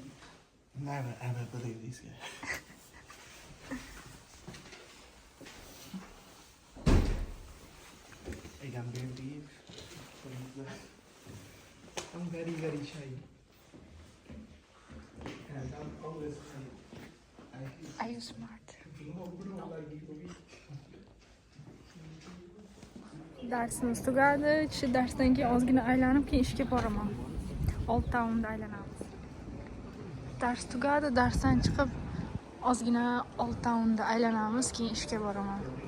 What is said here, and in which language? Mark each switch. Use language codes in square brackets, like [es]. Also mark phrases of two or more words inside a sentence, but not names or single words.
[en] Never believe this. I can't believe. I'm very shy. And I'm always shy. Are you smart? [uz] Darsimiz tugadi. Darsdan keyin ozgina aylanib, keyin ishga boraman. Old Town'da aylanamiz. Dars tugadi, darsdan chiqib ozgina Old Town'da aylanamiz, keyin ishga boraman.